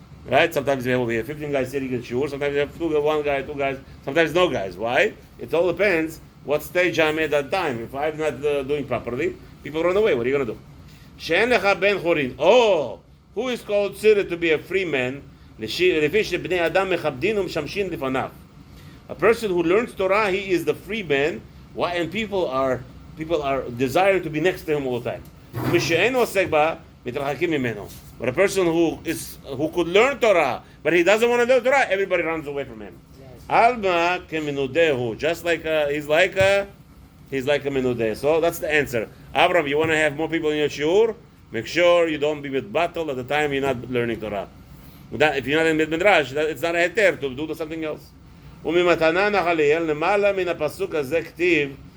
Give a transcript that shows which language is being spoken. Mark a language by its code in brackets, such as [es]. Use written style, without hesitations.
[en] Right? Sometimes we have 15 guys sitting in shiur, sometimes we have one guy, two guys, sometimes no guys. Why? It all depends what stage I'm at that time. If I'm not doing properly, people run away. What are you going to do? [he] שאין לך בן חורין, או, [en] who is called [he] צירה [en] to be a free man, [he] לפי שבני אדם מכבדין ומשמשין לפניו. [en] A person who learns Torah, he is the free man, and people are desiring to be next to him all the time. [he] משאינו עוסק בה, מתרחקים ממנו. [en] But a person who could learn Torah, but he doesn't want to learn Torah, everybody runs away from him. Alma keminudehu, just like he's like a menudeh. So that's the answer. Abraham, you want to have more people in your shiur? Make sure you don't be with battle at the time you're not learning Torah. If you're not in Beit Midrash, it's not a heter to do something else. [he] וממתנה נחליאל למעלה מן הפסוק הזה כתיב.